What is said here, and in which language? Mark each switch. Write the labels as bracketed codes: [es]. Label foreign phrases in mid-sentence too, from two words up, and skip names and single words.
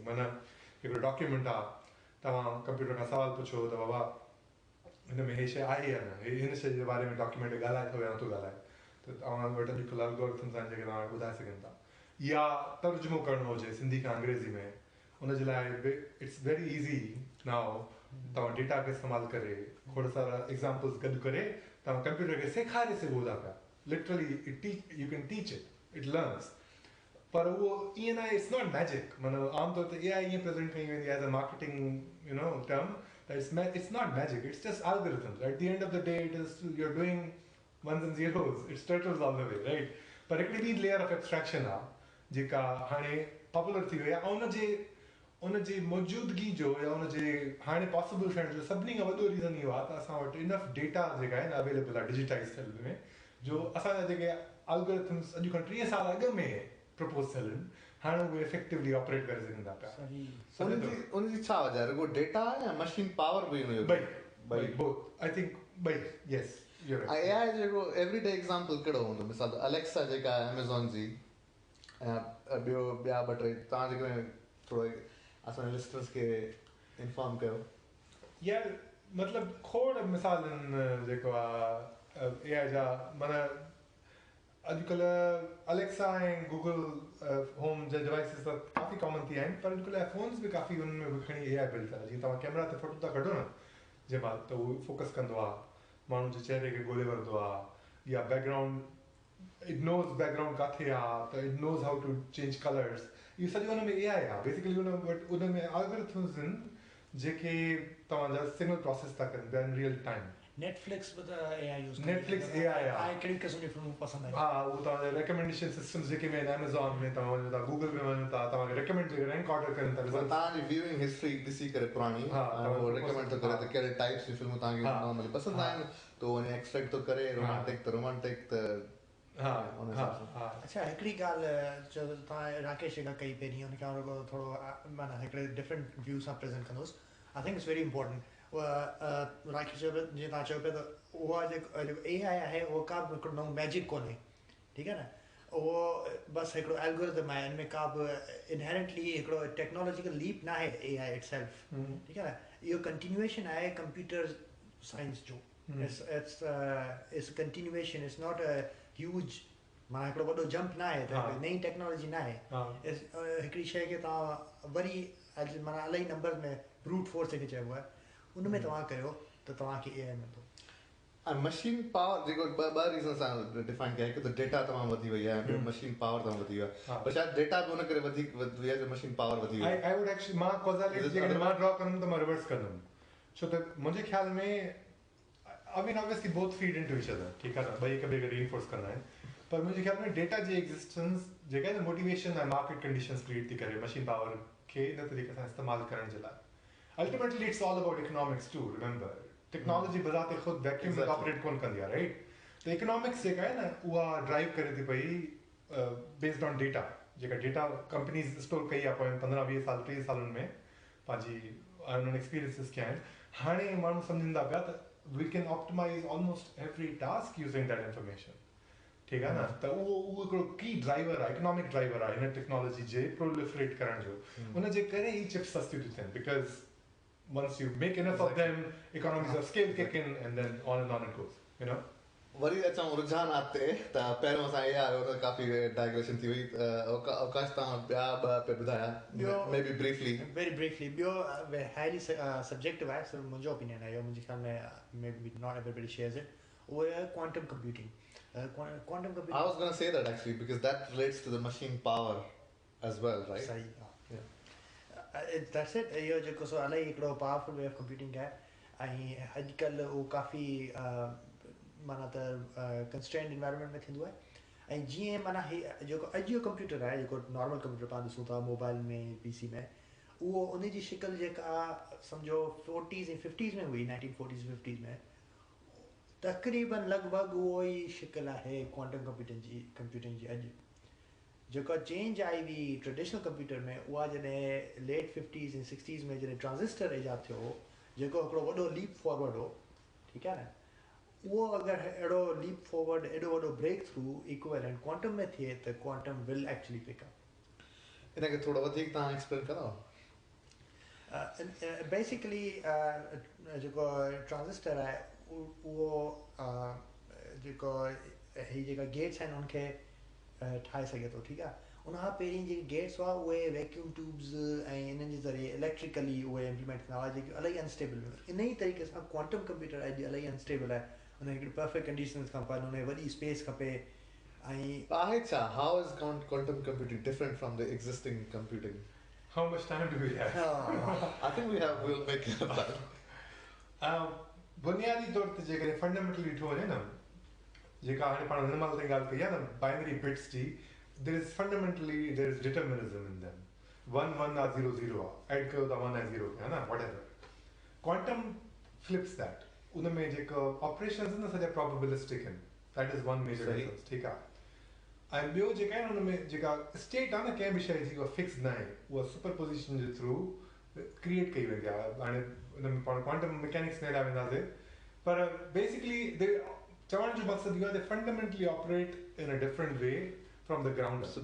[sd] माना हिकिड़ो डॉक्यूमेंट आहे, तव्हां कंप्यूटर खां सवाल पुछो त बाबा हिन में हे शइ आहे या न, हिन शइ जे बारे में डॉक्यूमेंट ॻाल्हाए थो या नथो ॻाल्हाए, त तव्हां वटि अॼुकल्ह एल्गोरिथम्स आहिनि जेके तव्हां ॿुधाए सघनि था। या तर्जुमो करणो हुजे सिंधी खां अंग्रेज़ी में, उनजे लाइ [en] it's very easy now, [sd] तव्हां डेटा खे इस्तेमालु करे खोड़ सारा एग्ज़ाम्पल्स गॾु करे तव्हां कंप्यूटर खे सेखारे सघो था पिया, [en] literally you can teach it learns. [sd] पर उहो ईअं न आहे, [en] it's not magic. [sd] माना आमतौर ते AI ईअं प्रेज़ेंट कई वेंदी [en] as a marketing term, it's not magic, it's just algorithms. At the end of the day, you're doing ones and zeros, it's turtles all the way, right? [sd] पर हिकिड़ी ॿी [en] layer of abstraction [sd] आहे जेका हाणे पॉपुलर थी वई आहे, ऐं उनजे मौजूदगी जो या उनजे हाणे पॉसिबल थियण जो सभिनी खां वॾो रीज़न इहो आहे त असां वटि [en] enough data [sd] जेका आहे न अवेलेबल आहे डिजिटाइज़ थियल में, जो असांजा जेके एल्गोरिथम्स अॼु खां 30 साल अॻु में प्रपोज थियल आहिनि, हाणे उहे [en] effectively operate [sd] करे सघनि था पिया। उनजी छा वजह आहे? रुगो डेटा या [en] machine power [sd] बि हुनजो? [en] ॿई both I think ॿई, यस। [sd] AI जेको [en] everyday example [sd] कहिड़ो हूंदो? मिसाल अलेक्सा जेका आहे अमेज़ॉन जी, ऐं ॿिया 2-3 तव्हां जेके थोरो असांजे लिस्टर्स खे इंफॉर्म कयो। यार मतिलबु खोड़ मिसाल आहिनि जेको आहे AI जा। माना अॼुकल्ह अलेक्सा ऐं गूगल होम जा डिवाइसिस त काफ़ी कॉमन थी विया आहिनि, पर अॼुकल्ह फ़ोन्स बि काफ़ी उन्हनि में बि खणी AI बिल्ड आहे। जीअं तव्हां कैमरा ते फोटो था कढो न जंहिं महिल, त उहो फोकस कंदो आहे, माण्हू जे चहिरे खे ॻोल्हे वठंदो आहे, [en] या background it knows background [sd] किथे आहे, [en] त it knows how to change colors. [sd] इहो सॼो हुन में AI आहे बेसिकली। उन में एल्गोरिथम्स आहिनि जेके तव्हांजा [en] signal process [sd] था कनि [en] in real time. [sd] नेटफ्लिक्स बि त AI यूज़ नेटफ्लिक्स AI आहे। कहिड़ी क़िस्म जी फिल्मूं पसंदि आहिनि? हा, उहो तव्हांजा [en] recommendation systems [sd] जेके में आहिनि, अमेज़ॉन में तव्हां वञो था, गूगल में वञो था, तव्हांखे रिकमेंड जेके [en] rank order [sd] कनि था, तव्हांजी [en] viewing history [sd] ॾिसी करे पुराणी उहो रिकमेंड थो करे त कहिड़े टाइप्स जी फिल्मूं तव्हांखे नॉर्मली पसंदि आहिनि, त उहो वञी एक्सपेक्ट थो करे रोमांटिक त अच्छा, हिकिड़ी ॻाल्हि जो तव्हां राकेश जेका कई पहिरीं, हुनखे आउं थोरो माना हिकिड़े [en] different view [sd] सां प्रेज़ेंट कंदुसि। [en] I think it's very important. [sd] राकेश चयो पियो, जीअं तव्हां चयो पिया, त उहा जेको AI आहे उहो का बि हिकिड़ो नओं मैजिक कोन्हे, ठीकु आहे न। उहो बसि हिकिड़ो एल्गोरिथम आहे, हिन में का बि इनहेरेंटली हिकिड़ो [en] technological leap [sd] न आहे [en] AI itself, [sd] ठीकु आहे न। इहो कंटिन्यूएशन आहे [en] computer science [sd] जो। [en] it's continuation, it's not a huge, [sd] माना हिकिड़ो वॾो जंप न आहे, त नई टेक्नोलॉजी न आहे। हिकिड़ी शइ खे तव्हां वरी माना इलाही नंबर में [en] brute force [sd] जेके चइबो आहे, उन में तव्हां कयो त तव्हांखे AI मिलंदो। ऐं [en] machine power [sd] जेको ॿ रीज़न सां डिफाइन कया, हिकु त डेटा तमामु वधी वई आहे, ॿियो [en] machine power [sd] तमामु वधी वई आहे। पर शायदि डेटा बि हुन करे वधीक वधी आहे जो [en] machine power [sd] वधी वई आहे। [en] I would actually [sd] मां कॉज़ालिटी जेकॾहिं मां ड्रॉ कंदुमि त मां रिवर्स कंदुमि, छो त मुंहिंजे ख़्याल में [en] obviously both feed into each other, [sd] ठीकु आहे न, ॿई हिक ॿिए खे रीइंफोर्स कंदा आहिनि। पर मुंहिंजे ख़्याल में डेटा जी एग्ज़िस्टेंस जेका आहे न मोटिवेशन ऐं [en] market conditions [sd] क्रिएट थी करे [en] machine power [sd] खे इन तरीक़े सां इस्तेमालु करण जे लाइ। [en] ultimately it's all about economics too, remember technology [sd] बज़ाते ख़ुदि वैक्यूम में ऑपरेट कोन कंदी आहे, [en] राइट। [sd] त इकोनॉमिक्स जेका आहे न उहा ड्राइव करे थी पई [en] based on data, [sd] जेका [en] data companies store [sd] कई आहे पोइ 15-20 साल 30 सालनि में, पंहिंजी उन्हनि एक्सपीरियंसिस कया आहिनि। हाणे माण्हू सम्झनि था पिया त [en] we can optimize almost every task using that information, [sd] ठीकु आहे न। त उहो हिकिड़ो [en] key driver [sd] आहे, [en] economic driver [sd] आहे हिन टेक्नोलॉजी जे प्रोलिफरेट करण जो। उनजे करे ई चिप्स सस्तियूं थियूं थियनि, [en] बिकॉज़ once you make enough of them, economies of scale kick in, and then on it goes. You know. [sd] वरी अचां रुझान आते त पहिरियों असां इहे आयो त काफ़ी डाइग्रेशन थी वई अवकाश तव्हां ॿिया ॿ पे ॿुधाया [en] may be briefly very briefly ॿियो highly subjective [sd] आहे सिर्फ़ु मुंहिंजो ओपिनियन आहे इहो मुंहिंजे ख़्याल में [en] maybe not everybody shares it [sd] उहो आहे [en] quantum computing quantum computing I was going to say that actually because that relates to the machine power as well, right? [sd] सही [en] that's it [sd] इहो जेको सो इलाही हिकिड़ो [en] powerful way of computing [sd] आहे ऐं अॼुकल्ह उहो काफ़ी माना त [en] constrained environment [sd] में थींदो आहे ऐं जीअं माना हीअ जेको अॼु जो कंप्यूटर आहे जेको [en] normal computer [sd] पाण ॾिसूं था मोबाइल में पीसी में उहो उन जी शिकल जेका सम्झो 40s ऐं 50s में हुई 1940s 50s में तक़रीबन लॻभॻि उहो ई शिकल आहे [en] quantum computing [sd] जी अॼु जेका चेंज आई हुई [en] traditional computer [sd] में उहा जॾहिं लेट 50s ऐं 60s में जॾहिं ट्रांजिस्टर ईजाद थियो हो जेको हिकिड़ो वॾो [en] leap forward [sd] हो ठीकु आहे न उहो अगरि अहिड़ो [en] leap forward [sd] एॾो वॾो [en] break through equivalent quantum [sd] में थिए त [en] quantum will actually pick up [sd] इनखे थोरो वधीक तव्हां एक्सप्लेन करो बेसिकली जेको ट्रांजिस्टर आहे उहो जेको हीअ जेका गेट्स आहिनि उनखे ठाहे सघे थो ठीकु आहे उनखां पहिरीं जेके गेट्स हुआ उहे [en] vacuum tubes [sd] ऐं इन्हनि जे ज़रिए इलेक्ट्रिकली उहे इम्प्लीमेंट थींदा हुआ जेके इलाही अनस्टेबल हुआ इन ई तरीक़े सां [en] quantum computer [sd] अॼु इलाही अनस्टेबल आहे उन हिकिड़ी [en] perfect conditions [sd] खपनि उन वॾी स्पेस खपे ऐं आहे छा [en] how is quantum computing different from the existing computing? How much time do we have? I think we'll make it up. [sd] बुनियादी तौर ते जेकॾहिं फंडामेंटली ॾिठो वञे न जेका हाणे पाण हिन महिल ताईं ॻाल्हि कई आहे न [en] binary bits [sd] जी [en] there is determinism in them [sd] 1 1 or 0 0 add कयो था 1 ऐं 0 [hi] है ना [en] whatever quantum flips that [sd] उन में जेका ऑपरेशंस आहिनि न सॼा प्रोबेबिलिस्टिक आहिनि [en] that is one major difference [sd] ठीकु आहे ऐं ॿियो जेका आहे न उन में जेका स्टेट आहे न कंहिं बि शइ जी उहा फिक्स न आहे उहा सुपरपोजिशन जे थ्रू क्रिएट कई वेंदी आहे हाणे उन में पाण [en] quantum mechanics [sd] में हलिया वेंदासीं पर बेसिकली चवण जो मक़सदु इहो आहे [en] fundamentally operate in a different way from the ground up.